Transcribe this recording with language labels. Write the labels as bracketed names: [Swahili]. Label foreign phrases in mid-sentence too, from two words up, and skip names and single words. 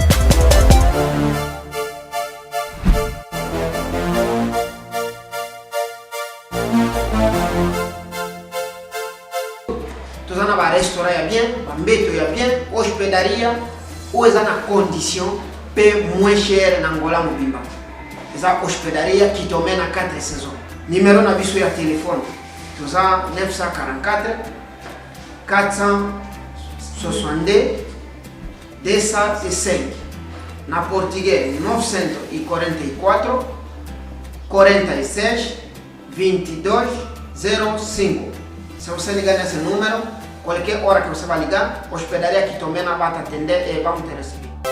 [Lingala] Tozana ba restaurant ya bien, ba mbeto ya bien, hospitalaria ou eza na condition pe [French] moins cher [Lingala] na Angola mobimba. Eza hospitalaria Kitomena 4 saisons. Numéro na biso ya téléphone. Toza 944 462 205. Na português 944 46 22 05. [Portuguese] Se você ligar nesse número, qualquer hora que você vai ligar, a hospedaria Kitomena vai te atender e vamos te receber.